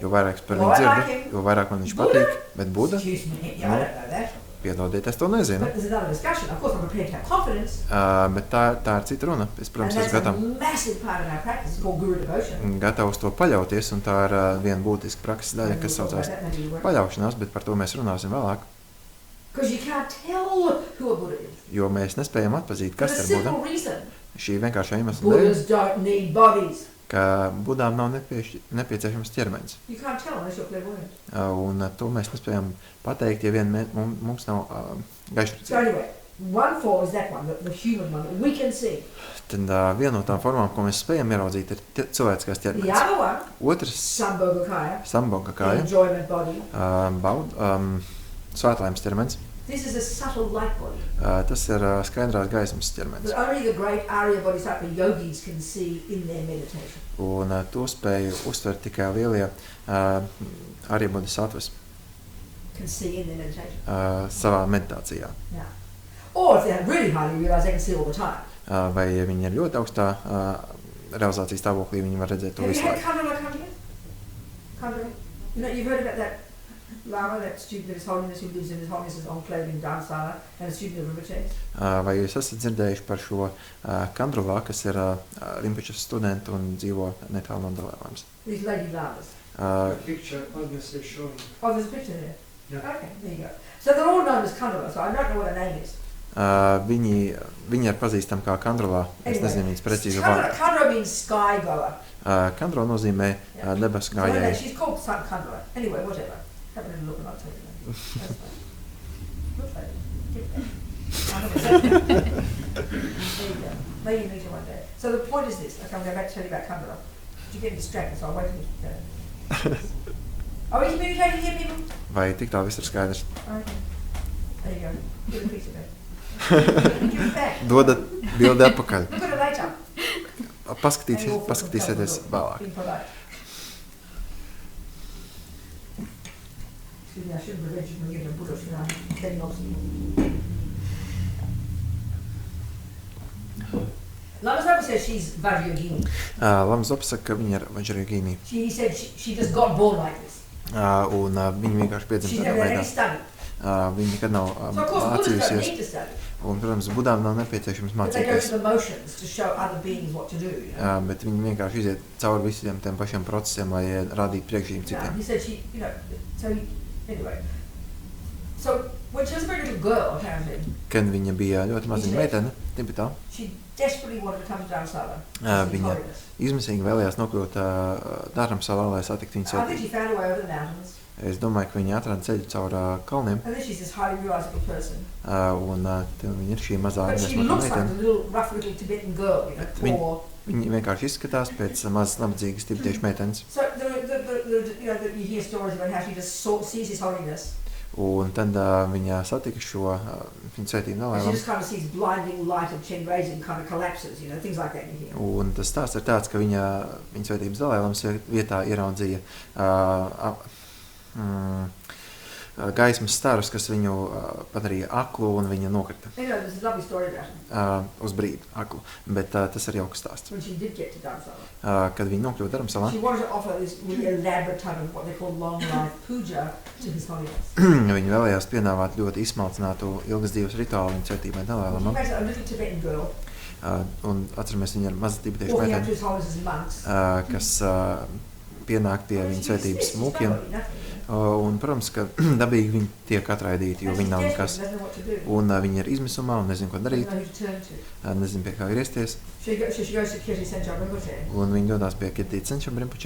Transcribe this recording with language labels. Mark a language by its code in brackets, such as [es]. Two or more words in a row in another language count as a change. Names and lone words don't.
[lv] jo vairāk es par [en] The [lv] viņu [en] more I [lv] dzirdu, [en] like him. [lv] jo vairāk man viņš [en] Buddha? [lv] patīk, bet Buda, [en] Excuse me, I don't know that. [lv] piedodiet, es to nezinu. [en] But there's another discussion. Of course, I'm prepared to have confidence. [lv] Bet tā ir cita runa. Es, [en] And [lv] protams, [en] that's [lv] esmu [en] a massive part of our practice. It's called Guru devotion. [lv] gatavs to paļauties, un tā ir viena būtiska prakses daļa, kas saucās paļaušanās, bet par to mēs runāsim vēlāk. [en] Because you can't tell who a Buddha is. [lv] Jo mēs nespējam atpazīt, [en] For [lv] kas [en] the [lv] ir Buda. [en] simple reason, [lv] Šī vienkāršā iemesla dēļ, [en] Buddhas don't need bodies. [lv] ka Budām nav nepieciešams ķermenis. [en] You can't tell unless you're clairvoyant. [lv] Un to mēs nespējam pateikt, ja vien mums nav [en] So [lv] gaišredzības. [en] anyway, one form is that one, the human one, that we can see. [lv] Tad viena no tām formām, ko mēs spējam ieraudzīt, ir cilvēciskās [en] The [lv] ķermenis. [en] other one, [lv] Otrs [en] Sambhogakaya, [lv] sambhogakaya [en] the [lv] kāja, [en] enjoyment body. [lv] svētlaimes ķermenis. [en] This is a subtle light body. [lv] Tas ir skaidrās gaismas ķermenis. [en] That only the great Arya Bodhisattva yogis can see in their meditation. [lv] Un to spēju uztvert tikai lielie Arya Bodhisattvas [en] Can see in their meditation. [lv] savā meditācijā. [en] Yeah. Or if they're really highly realized, they can see all the time. [lv] Vai ja viņi ir ļoti augstā realizācijas stāvoklī, viņi var redzēt to [en] Have you [lv] visu [en] had [lv] laiku. [en] Kandala come here? Kandala? You know, you've heard about that Lama, that student of His Holiness who lives in His Holiness's enclave in Dharamsala and a student of Rinpoche's? [lv] Vai jūs esat dzirdējuši par šo Kandrulā, kas ir Rinpoches studenti un dzīvo netālu no Dalai Lamas? [en] These lady Lamas. Uh, The picture Agnes is showing. Oh, there's a picture there. Yeah. Okay, there you go. So they're all known as Kandala, so I don't know what her name is. [lv] Viņi ir pazīstami kā Kandrulā. Es nezinu viņas precīzu vārdu. [en] Kandala means sky goer. [lv] Kandrula nozīmē debesu [en] So anyway, [lv] gājēju. [en] she's called Kandala. Anyway, whatever. Have a little look and I'll tell you that. That's fine. Looks like it. Give it back. There you go. Maybe you meet her one day. So the point is this. Okay, I'm going back to tell you about Kandala. You're getting distracted, so I'll wait till you go. Are we communicating here, people? [lv] Vai tik tā viss ir skaidrs? [en] Okay. There you go. Give a piece of it. Give it back. [lv] Dodat bildi atpakaļ. [en] Look at it later. [lv] Paskatīsieties vēlāk. [en] Being polite. Excuse me, I shouldn't prevent you from giving a Buddha, should I? Then obviously. Lama Zopa says she's Vajrayogini. [lv] Lama Zopa saka, ka viņa ir Vajrayogini. [en] She said she just got born like this. [lv] Un viņa vienkārši [en] She [lv] piedzimta [en] never [lv] tādā [en] had any [lv] veidā. [en] study. [lv] Viņa nekad nav [en] So of course Buddhas don't [lv] mācījusies. [en] need to study. [lv] Un, protams, Budām nav nepieciešams [en] But they go [lv] mācīties. [en] through the motions to show other beings what to do. You know? [lv] Bet viņi vienkārši iziet cauri visiem tiem pašiem procesiem, lai rādītu priekšzīmi [en] Yeah, [lv] citiem. [en] he said she, you know, so he, anyway. So when she was a very little girl, apparently, [lv] Kad viņa bija ļoti maziņa meitene, Tibetā, [en] she desperately wanted to come to Dharamsala. [lv] viņa izmisīgi vēlējās nokļūt Dharamsalā, lai satiktu viņu [en] I think [lv] svētību. [en] she found her way over the mountains. [lv] Es domāju, ka viņa atrada ceļu caur kalniem, [en] And then she's this highly realizable person. [lv] un viņa ir šī mazā [en] But she [lv] nesmaka [en] looks like a [lv] meitene. [en] little, rough little Tibetan girl, you know, poor. [lv] Viņa vienkārši izskatās pēc mazas nabadzīgas tibetiešu meitenes. [en] So you know, you hear stories about how she just sees His Holiness. [lv] Un tad viņa satika šo viņa svētību [en] And she [lv] nelēmumu. [en] just kind of sees blinding light of Chen Reizing and kind of collapses, you know, things like that you hear. [lv] Un tas stāsts ir tāds, ka viņa svētības dalēlams vietā ieraudzīja gaismas starus, kas viņu padarīja aklu, un viņa nokrita [en] Anyway, there's a lovely story about her. [lv] uz brīdi aklu. Bet tas ir jauks stāsts. [en] When she did get to Dharamsala, [lv] Kad viņa nokļuva Dharamsalā, [en] she wanted to offer this really elaborate type of what they call long life puja to His Holiness. [lv] viņa vēlējās piedāvāt ļoti izsmalcinātu ilgas dzīves rituālu viņa svētībai [en] Can you [lv] dalēlamam. [en] imagine a little Tibetan girl [lv] Un atceramies, viņa ir maza tibetiešu [en] walking up to [lv] meitene, [en] His Holiness's monks, [lv] kas pienākt pie viņa svētības mūkiem. Un, protams, ka dabīgi viņi tiek atraidīti, jo viņi nav nekas. Un viņi ir izmisumā un nezinu, ko darīt. Nezinu, pie kā griezties. Un viņi dodās pie Kirti Senčam Rinpoche.